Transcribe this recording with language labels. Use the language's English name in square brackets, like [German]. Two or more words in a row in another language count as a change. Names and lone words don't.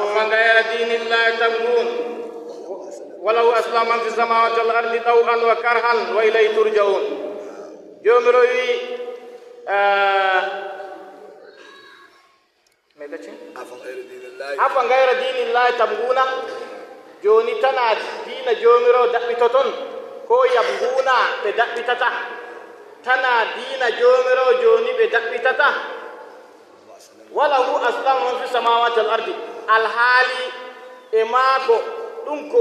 [Arabic] أفغير دين الله تبغون ولو أسلم من في السماوات والأرض طوعا وكرها وإليه ترجعون جمروي أفغير دين الله تبغون [Fula] joni tana dina jomiro daɓɓitoton ko yabguna ɓe daɓɓitata tana dina jomiro joni ɓe daɓɓitata [Arabic] وله أسلم من في السماوات والأرض [Fula] alhaali e maako ɗum ko